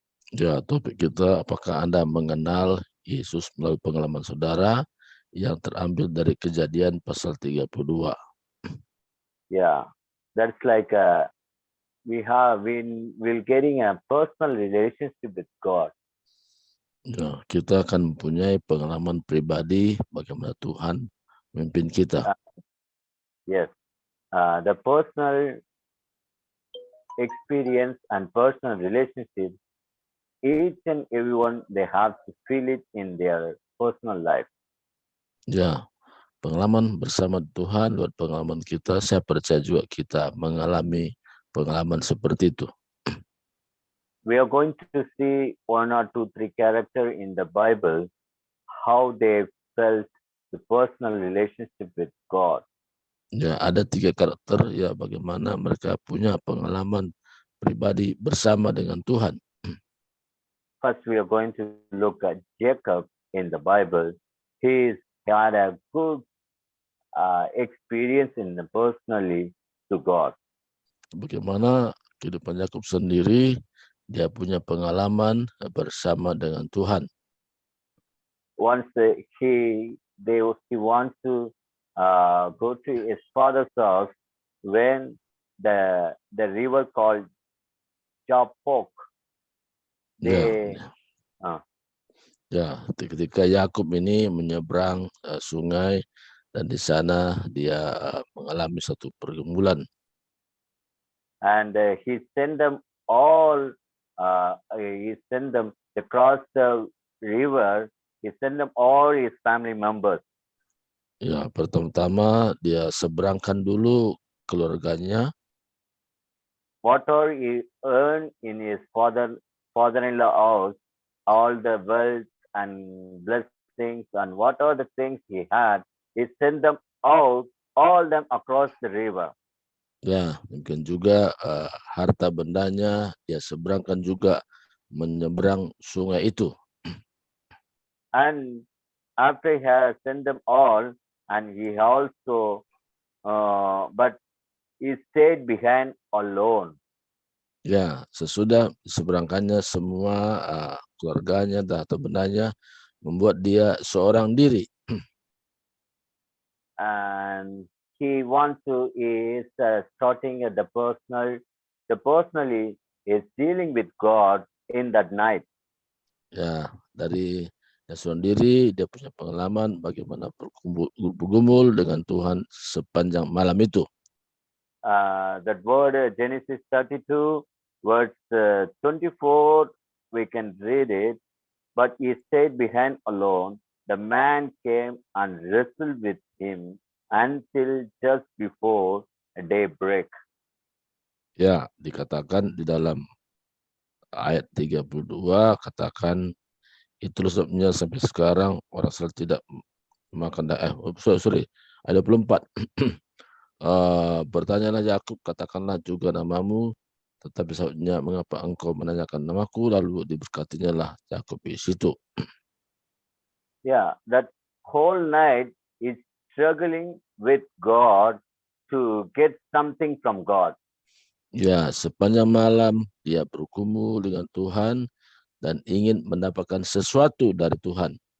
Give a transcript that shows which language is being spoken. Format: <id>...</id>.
<id>Ya, topik kita, apakah Anda mengenal Yesus melalui pengalaman saudara yang terambil dari Kejadian pasal 32.</id> <en>Yeah, that's like we're getting a personal relationship with God.</en> <id>Ya, kita akan mempunyai pengalaman pribadi bagaimana Tuhan memimpin kita.</id> <en>Yes, the personal experience and personal relationship, each and everyone, they have to feel it in their personal life.</en> <id>Ya, pengalaman bersama Tuhan lewat pengalaman kita, saya percaya juga kita mengalami pengalaman seperti itu.</id> <en>We are going to see one or two, three characters in the Bible, how they felt the personal relationship with God.</en> <id>Ya, ada 3 karakter ya bagaimana mereka punya pengalaman pribadi bersama dengan Tuhan.</id> <en>First, we are going to look at Jacob in the Bible. He had a good experience in the personally to God.</en> <id>Bagaimana kehidupan Yakub sendiri, dia punya pengalaman bersama dengan Tuhan.</id> <en>Once he wants to go to his father's house when the river called Jabbok.</en> <id>Ya, ketika Yakub ini menyeberang sungai dan di sana dia mengalami satu pergumulan.</id> <en>And he sent them all. He sent them across the river. He sent them all his family members.</en> <id>Ya, pertama-tama dia seberangkan dulu keluarganya.</id> <en>Whatever he earned in his father-in-law house, all the wealth and blessings and whatever the things he had, he sent them out, all them across the river.</en> <id>Ya, mungkin juga harta bendanya dia seberangkan juga menyeberang sungai itu.</id> <en>And after he has sent them all, and he also, but he stayed behind alone.</en> <id>Ya, sesudah diseberangkannya semua keluarganya dan harta bendanya, membuat dia seorang diri.</id> <en>And he wants to is starting at the personally is dealing with God in that night.</en> <id>Ya, dari dia seorang diri, dia punya pengalaman bagaimana bergumul dengan Tuhan sepanjang malam itu.</id> <en>that word Genesis 32, verse 24, we can read it. But he stayed behind alone. The man came and wrestled with him until just before daybreak.</en> <id>Ya, dikatakan di dalam ayat 32, katakan itu sebabnya sampai sekarang orang Israel tidak makan sorry, ayat 24. Bertanyalah Yakub, katakanlah juga namamu, tetapi sahabatnya, mengapa engkau menanyakan namaku? Lalu diberkatinya lah Yakub di situ.</id> <en>Yeah, that whole night is struggling with God to get something from God.</en> <id>Ya, sepanjang malam dia bergumul dengan Tuhan dan ingin mendapatkan sesuatu dari Tuhan.</id>